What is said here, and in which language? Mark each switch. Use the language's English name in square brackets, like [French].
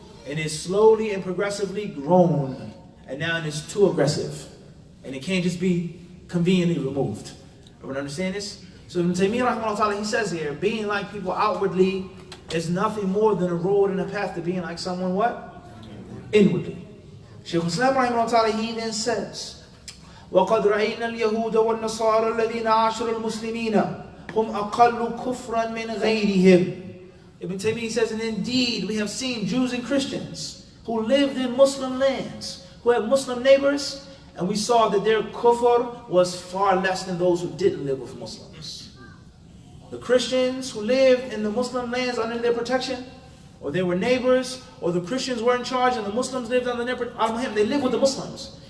[English] And it's slowly and progressively grown. And now it's too aggressive. And it can't just be conveniently removed. Everyone understand this? So Ibn Taymiyyah rahimahullah ta'ala, he says here, being like people outwardly is nothing more than a road and a path to being like someone what? Inwardly. [Arabic] Shaykh al-Islam rahimahullah ta'ala, [English] he then says, [Arabic] وَقَدْ رَأَيْنَا الْيَهُودَ وَالنَّصَارَى الَّذِينَ عَاشَرَ الْمُسْلِمِينَ هُمْ أَقَلُّ كُفْرًا مِنْ غَيْرِهِمْ. [English] Ibn Taymiyyah says, and indeed we have seen Jews and Christians who lived in Muslim lands, who had Muslim neighbors, and we saw that their kufr was far less than those who didn't live with Muslims. The Christians who lived in the Muslim lands under their protection, or they were neighbors, or the Christians were in charge and the Muslims lived under their protection, they lived with the Muslims.